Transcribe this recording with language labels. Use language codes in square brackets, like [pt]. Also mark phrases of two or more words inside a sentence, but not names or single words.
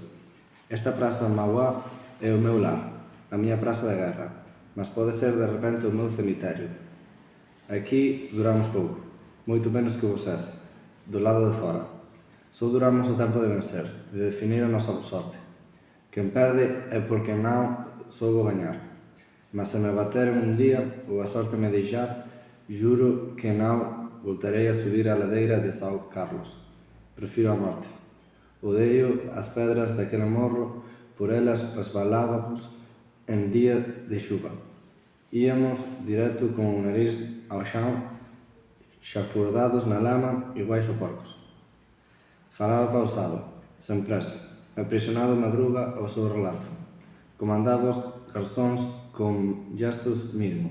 [gl] Esta praza de Mauá é o meu lar, a miña praza de guerra, mas pode ser de repente o meu cemiterio. Aquí duramos pouco, moito menos que vosés, do lado de fora. Só duramos o tempo de vencer, de definir a nosa sorte. Quen perde é porque non soubo gañar. Mas se me bateren un día ou a sorte me deixar, juro que non voltarei a subir a ladeira de São Carlos. Prefiro a morte. Odeio as pedras daquele morro, por elas resbalábamos en día de xuva. Íamos directo con o nariz ao xan, xafurdados na lama, iguais a porcos. Falaba pausado, sen presa, aprisionado Madruga ao seu relato. Comandaba os garzóns con gestos mínimos.